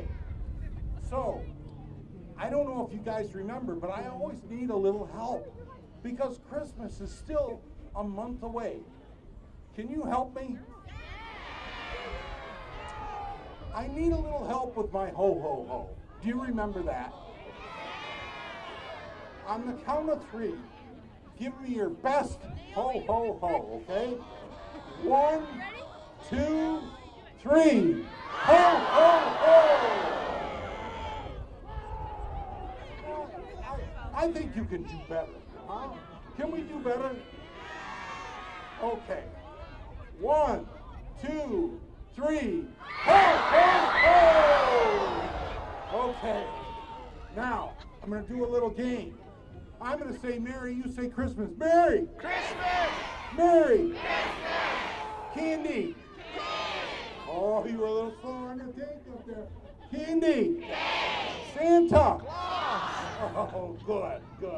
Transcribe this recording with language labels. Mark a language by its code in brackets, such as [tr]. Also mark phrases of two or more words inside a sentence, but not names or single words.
[en] So, I don't know if you guys remember, but I always need a little help because Christmas is still a month away. Can you help me? I need a little help with my ho-ho-ho. Do you remember that? On the count of 3, give me your best ho-ho-ho, okay? 1, 2, 3. Ho-ho-ho! I think you can do better, huh? Can we do better? Okay. 1, 2, 3. Ho-ho-ho! Okay. Now, I'm going to do a little game. I'm going to say Merry, you say Christmas. Merry! Christmas! Merry! Christmas! Candy! Oh, you were a little slow on the take up there. Candy! Santa! Oh, good, good.